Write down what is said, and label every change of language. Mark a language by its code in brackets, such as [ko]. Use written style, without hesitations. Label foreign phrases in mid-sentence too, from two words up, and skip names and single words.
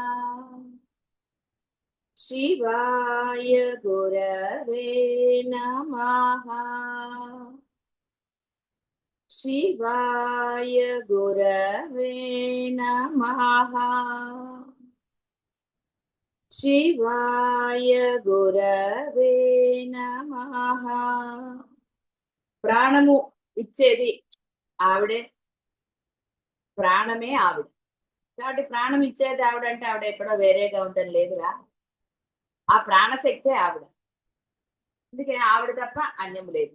[sa] शिवाय गुरवे नमः। शिवाय गुरवे नमः। शिवाय गुरवे नमः। [te] ప్రాణము ఇచ్చేది ఆవిడే, ప్రాణమే ఆవిడ. కాబట్టి ప్రాణం ఇచ్చేది ఆవిడ అంటే ఆవిడ ఎక్కడో వేరేగా ఉండడం లేదురా. ఆ ప్రాణశక్తే ఆవిడ. అందుకే ఆవిడ తప్ప అన్యం లేదు.